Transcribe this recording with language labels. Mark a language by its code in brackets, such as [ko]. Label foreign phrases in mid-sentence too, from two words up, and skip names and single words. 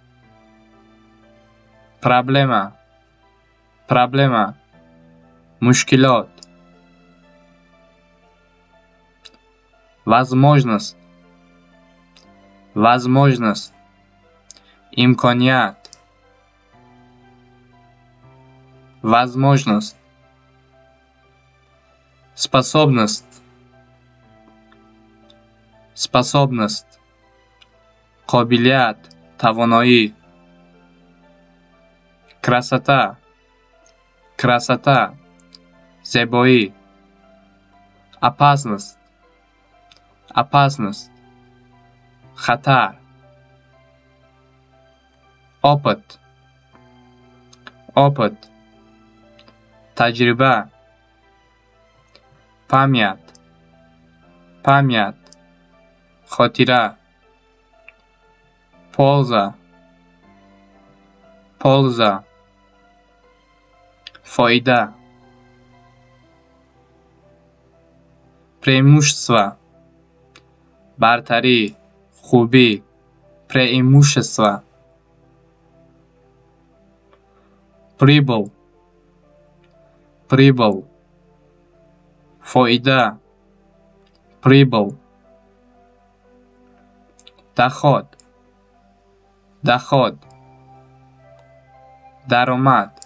[ru] проблема، проблема، мушкилот, возможность, возможность, имконият, возможность, способность, способность, [tg] قابلیت، توانایی، [ru] красота، красота، زیبایی، опасность، опасность، خطر، опыт، опыт، تجربه، память، память، خاطره، польза، польза، [tg] фойда, преимущество, برتری، خوبی، [ru] преимущество, прибыл, прибыл, фойда, прибыл, доход, доход, даромад,